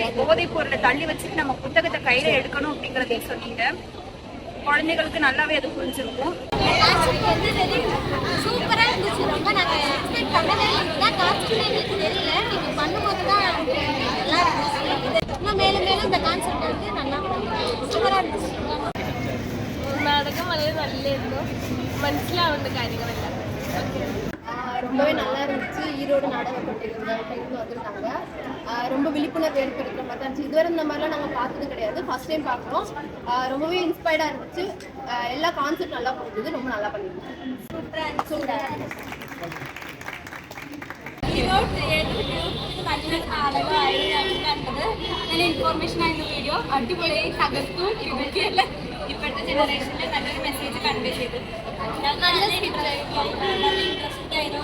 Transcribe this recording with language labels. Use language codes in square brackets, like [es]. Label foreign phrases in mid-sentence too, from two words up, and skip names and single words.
[ta] போதைப் பொருளை தள்ளி வச்சுட்டு நம்ம புத்தகத்தை கையில் எடுக்கணும் அப்படிங்கிறதையும் சொன்னீங்க. குழந்தைகளுக்கு நல்லாவே அது புரிஞ்சிருக்கும். சூப்பராக இருந்துச்சு. ரொம்ப நாங்கள் எக்ஸ்பெக்ட் பண்ணவே இல்லை. கான்செப்ட் தெரியல, நீங்கள் பண்ணும்போது தான் நல்லா இருந்துச்சு. இன்னும் மேலும் மேலும் இந்த கான்செப்ட் வந்து நல்லா சூப்பராக இருந்துச்சு. [ml] നാടകം വളരെ നല്ലായിരുന്നു, മനസ്സിലാവേണ്ട കാര്യങ്ങളെല്ലാം [ta] ரொம்பவே நல்லா இருந்துச்சு. ஈரோடு நாடகப்பட்டிருந்து வந்திருந்தாங்க. ரொம்ப விழிப்புணர்வு ஏற்படுத்துகிற மாதிரி தான் இருந்துச்சு. இதுவரை இந்த மாதிரிலாம் நாங்கள் பார்த்தது கிடையாது, [en] first time [ta] பார்க்குறோம். ரொம்பவே இன்ஸ்பயர்டாக இருந்துச்சு. எல்லா கான்செப்ட் நல்லா போகுது, ரொம்ப நல்லா பண்ணியிருக்கோம். [ml] സൂപ്പറാണ് നല്ലൊരു നാടകമായിരുന്നു ഞങ്ങൾ കണ്ടത്. നല്ല ഇൻഫോർമേഷൻ ആയിരുന്നു വീഡിയോ. അടിപൊളിയായി തകർത്തു. ഇപ്പോഴത്തെ ജനറേഷനിൽ നല്ലൊരു [en] message convey [ml] ചെയ്തു. നല്ല ഇൻട്രസ്റ്റിംഗ് ആയിരുന്നു.